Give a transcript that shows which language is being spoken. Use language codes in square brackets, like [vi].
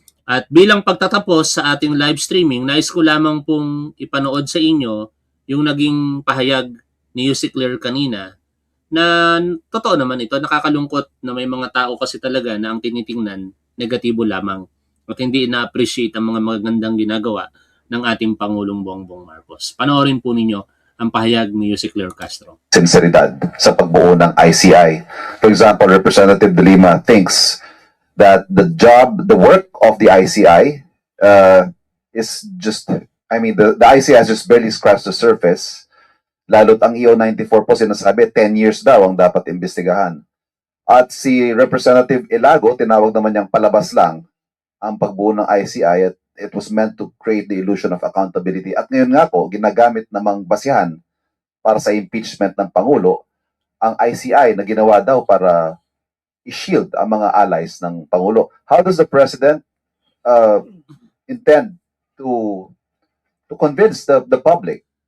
[tl] At bilang pagtatapos sa ating live streaming, nais ko lamang pong ipanood sa inyo yung naging pahayag ni Yusek Lir kanina na totoo naman ito, nakakalungkot na may mga tao kasi talaga na ang tinitingnan negatibo lamang at hindi na-appreciate ang mga magandang ginagawa ng ating Pangulong Bongbong Marcos. Panoorin po ninyo ang pahayag ni Yusek Lir Castro. Sinseridad sa pagbuo ng ICI. [en] For example, Representative De Lima thinks that the work of the ICI is just, the ICI has just barely scratched the surface. [tl] Lalo't ang EO94 po sinasabi, 10 years daw ang dapat imbestigahan. At si Representative Ilago, tinawag naman niyang palabas lang ang pagbuo ng ICI at it was meant to create the illusion of accountability. At ngayon nga po, ginagamit namang basihan para sa impeachment ng Pangulo ang ICI na ginawa daw para i-shield ang mga allies ng Pangulo. [en] How does the President intend to convince the public?